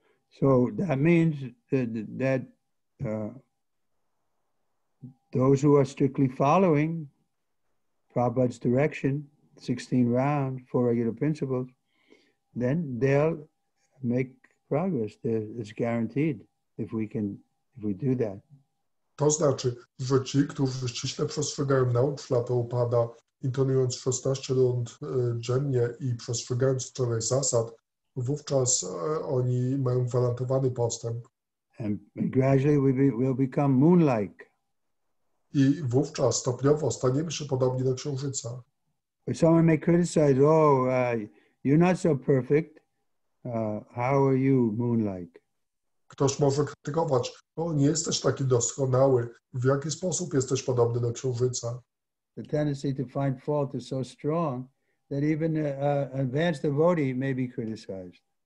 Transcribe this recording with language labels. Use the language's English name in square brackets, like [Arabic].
[English] So that means that those who are strictly following Prabhupada's direction, 16 round, 4 regular principles, then they'll make progress. It's guaranteed if we do that. [Polish] To znaczy, że ci, którzy ściśle przestrzegają nauk Prabhupada, intonując 16 rund dziennie i przestrzegając 4 zasad, wówczas oni mają gwarantowany postęp. [English] And gradually we'll become moon-like. [Polish] I wówczas stopniowo staniemy się podobni do księżyca. [English] But someone may criticize, you're not so perfect. How are you moon-like? [Polish] Ktoś może krytykować, nie jesteś taki doskonały, w jaki sposób jesteś podobny do księżyca. [English] The tendency to find fault is so strong that even advanced devotee may be criticized.